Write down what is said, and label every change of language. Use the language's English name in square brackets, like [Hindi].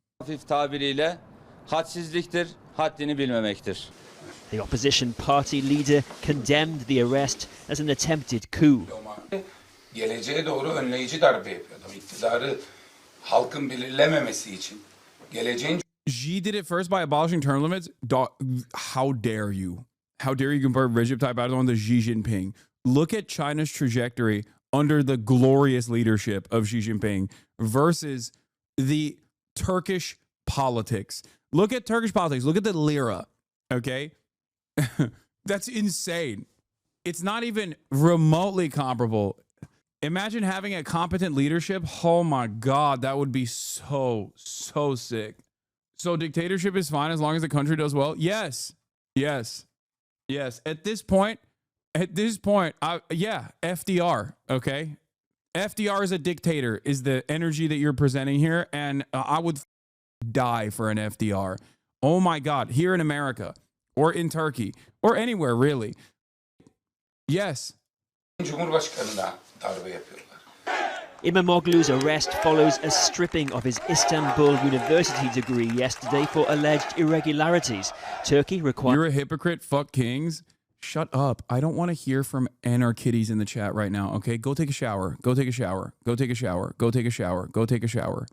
[Turkish] Hafif tabiriyle hadsizliktir, haddini bilmemektir. [English] The opposition party leader condemned the arrest as an attempted coup. [Turkish] Geleceğe doğru önleyici darbe yapıyor adam. İktidarı halkın belirlememesi için. Geleceğin [English] Xi did it first by abolishing term limits. How dare you? How dare you compare Recep Tayyip Erdogan to Xi Jinping? Look at China's trajectory under the glorious leadership of Xi Jinping versus the Turkish politics. Look at Turkish politics. Look at the lira. Okay? That's insane. It's not even remotely comparable. Imagine having a competent leadership. Oh my God, that would be so sick. So dictatorship is fine as long as the country does well? Yes. Yes. Yes. At this point, yeah, FDR, okay? FDR is a dictator, is the energy that you're presenting here, and I would die for an FDR. Oh my God, here in America, or in Turkey, or anywhere really. Yes. [Turkish] Cumhurbaşkanına darbe yapıyorlar. [English] Imamoglu's arrest follows a stripping of his Istanbul University degree yesterday for alleged irregularities. Turkey requires... You're a hypocrite, fuck kings. Shut up. I don't want to hear from anarchitties in the chat right now, okay? Go take a shower. Go take a shower. Go take a shower. Go take a shower. Go take a shower.